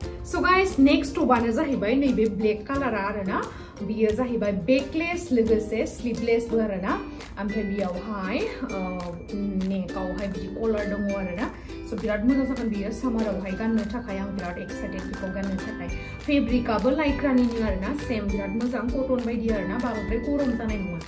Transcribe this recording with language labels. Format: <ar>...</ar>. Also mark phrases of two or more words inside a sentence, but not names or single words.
<en>So guys, next one is</en> <brx>जाहैबाय नैबे</brx> <en>black color</en> <brx>आरोना बियो जाहैबाय backless लोगोसे sleeveless बो आरोना ओमफ्राय बियावहाय नेकआवहाय बिदि कलर दङ आरोना सो बिराद मोजां जागोन बियो सामारावहाय गाननो थाखाय आं बिराद एक्साइटेड बिखौ गाननो थाखाय फेब्रिकआबो लाइक्रानिनो आरोना सेम बिराद मोजां कटन बायदि आरोना बांद्राय गरम जानाय नङा</brx>